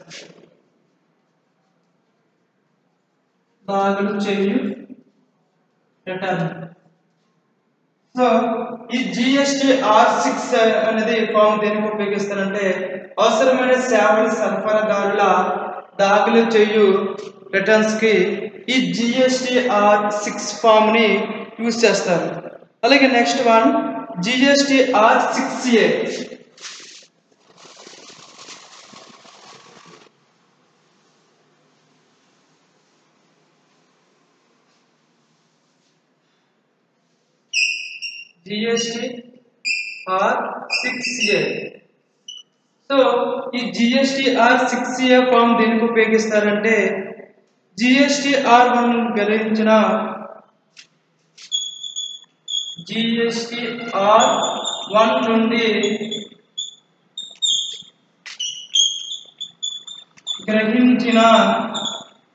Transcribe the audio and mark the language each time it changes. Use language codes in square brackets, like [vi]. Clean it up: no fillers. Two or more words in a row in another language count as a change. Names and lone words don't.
[te] సో ఈ GSTR 6 అనేది ఫామ్ దేనికి ఉపయోగిస్తారంటే అవసరమైన సేవల సరఫరాదారుల దాఖలు చేయు రిటర్న్స్ కి ఈ GSTR 6 ఫామ్ ని యూజ్ చేస్తారు. అలాగే [en] next one [te] GSTR 6A. GSTR 6A. సో ఈ GSTR 6A ఫామ్ దేనికి ఉపయోగిస్తారంటే GSTR 1 గ్రహించిన GSTR 1 నుండి గ్రహించిన